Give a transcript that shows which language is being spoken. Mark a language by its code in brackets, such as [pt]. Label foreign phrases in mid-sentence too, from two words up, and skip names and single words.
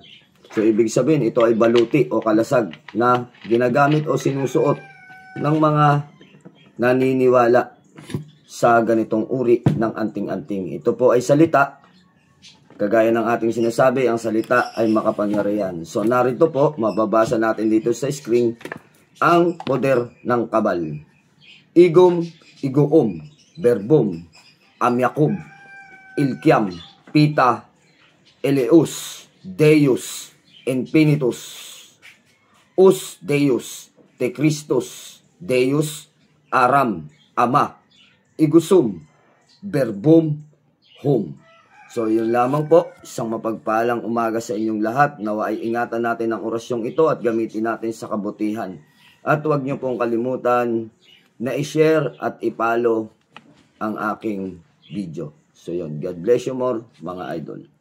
[tl] So ibig sabihin, ito ay baluti o kalasag na ginagamit o sinusuot ng mga naniniwala sa ganitong uri ng anting-anting. Ito po ay salita. Kagaya ng ating sinasabi, ang salita ay makapangyarihan. So narito po, mababasa natin dito sa screen, ang poder ng kabal. [la] Igum, iguum, verbum, amyakum, ilkiam, pita, eleus, deus, infinitus, us deus, te Christus, deus, aram, ama, igusum, verbum, hum. [tl] So yun lamang po, isang mapagpalang umaga sa inyong lahat. Nawa ay ingatan natin ang orasyong ito at gamitin natin sa kabutihan. At huwag niyo pong kalimutan na i-share at i-follow ang aking video. So yun, [en] God bless you more mga idol.